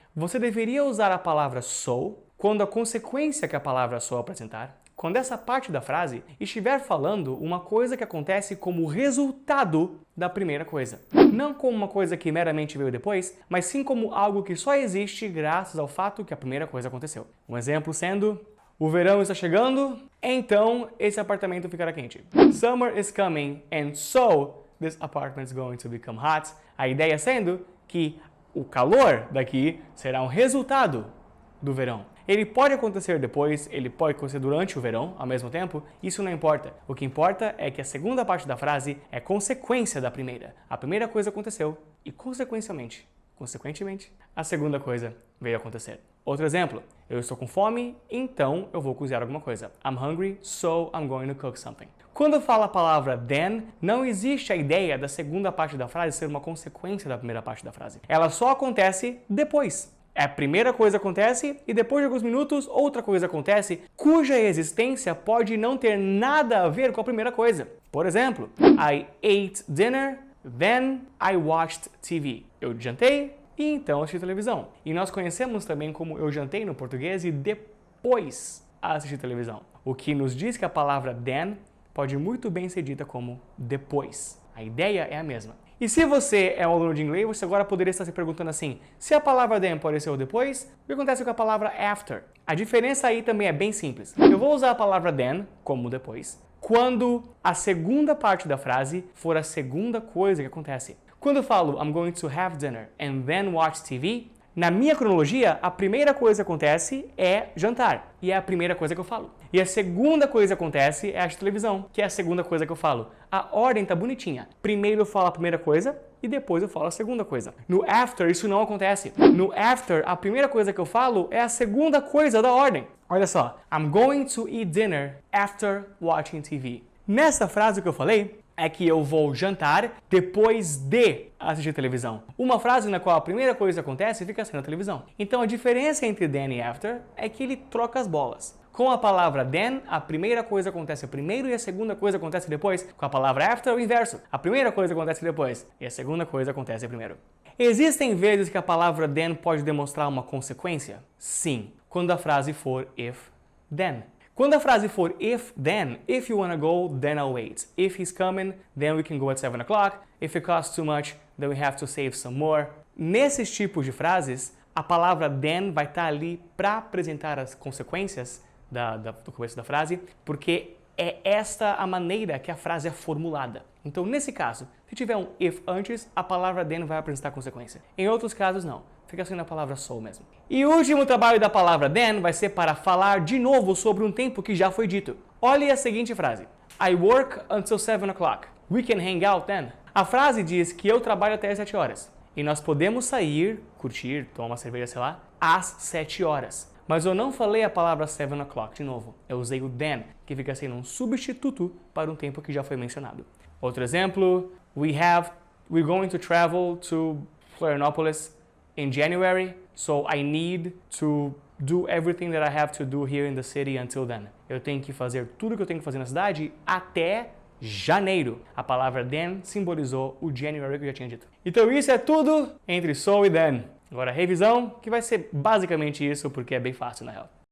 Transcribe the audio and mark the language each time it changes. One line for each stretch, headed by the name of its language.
Portuguese: Você deveria usar a palavra so quando a consequência que a palavra so apresentar, quando essa parte da frase estiver falando uma coisa que acontece como resultado da primeira coisa. Não como uma coisa que meramente veio depois, mas sim como algo que só existe graças ao fato que a primeira coisa aconteceu. Um exemplo sendo, o verão está chegando, então esse apartamento ficará quente.
English: Summer is coming and so this apartment is going to become hot.
Portuguese: A ideia sendo que o calor daqui será um resultado do verão. Ele pode acontecer depois, ele pode acontecer durante o verão, ao mesmo tempo, isso não importa. O que importa é que a segunda parte da frase é consequência da primeira. A primeira coisa aconteceu e, consequentemente, a segunda coisa veio acontecer. Outro exemplo, eu estou com fome, então eu vou cozinhar alguma coisa.
English: I'm hungry, so I'm going to cook something.
Portuguese: Quando fala a palavra then, não existe a ideia da segunda parte da frase ser uma consequência da primeira parte da frase. Ela só acontece depois. A primeira coisa acontece e depois de alguns minutos outra coisa acontece cuja existência pode não ter nada a ver com a primeira coisa. Por exemplo,
English: I ate dinner, then I watched TV.
Portuguese: Eu jantei e então assisti televisão. E nós conhecemos também como eu jantei no português e depois assisti televisão. O que nos diz que a palavra then pode muito bem ser dita como depois. A ideia é a mesma. E se você é um aluno de inglês, você agora poderia estar se perguntando assim, se a palavra then apareceu depois, o que acontece com a palavra after? A diferença aí também é bem simples. Eu vou usar a palavra then, como depois, quando a segunda parte da frase for a segunda coisa que acontece. Quando eu falo
English: I'm going to have dinner and then watch TV,
Portuguese: na minha cronologia, a primeira coisa que acontece é jantar, e é a primeira coisa que eu falo. E a segunda coisa que acontece é a televisão, que é a segunda coisa que eu falo. A ordem tá bonitinha. Primeiro eu falo a primeira coisa e depois eu falo a segunda coisa. No after, isso não acontece. No after, a primeira coisa que eu falo é a segunda coisa da ordem. Olha só,
English: I'm going to eat dinner after watching TV.
Portuguese: Nessa frase que eu falei, é que eu vou jantar depois de assistir televisão. Uma frase na qual a primeira coisa acontece fica sendo a televisão. Então a diferença entre then e after é que ele troca as bolas. Com a palavra then, a primeira coisa acontece primeiro e a segunda coisa acontece depois. Com a palavra after, é o inverso. A primeira coisa acontece depois e a segunda coisa acontece primeiro. Existem vezes que a palavra then pode demonstrar uma consequência? Sim, quando a frase for if, then. Quando a frase for
English: if, then, if you wanna go, then I'll wait. If he's coming, then we can go at 7 o'clock. If it costs too much, then we have to save some more.
Portuguese: Nesses tipos de frases, a palavra then vai estar ali para apresentar as consequências do começo da frase, porque é esta a maneira que a frase é formulada. Então, nesse caso, se tiver um if antes, a palavra then vai apresentar consequência. Em outros casos, não. Fica sendo a palavra so mesmo. E o último trabalho da palavra then vai ser para falar de novo sobre um tempo que já foi dito. Olhe a seguinte frase.
English: I work until 7 o'clock. We can hang out then.
Portuguese: A frase diz que eu trabalho até as 7 horas. E nós podemos sair, curtir, tomar uma cerveja, sei lá, às 7 horas. Mas eu não falei a palavra 7 o'clock de novo. Eu usei o then, que fica sendo um substituto para um tempo que já foi mencionado.
English: Outro exemplo, we're going to travel to Florianópolis in January, so I need to do everything that I have to do here in the city until then.
Portuguese: Eu tenho que fazer tudo que eu tenho que fazer na cidade até janeiro. A palavra then simbolizou o January que eu já tinha dito. Então isso é tudo entre so e then. Agora a revisão, que vai ser basicamente isso, porque é bem fácil na real.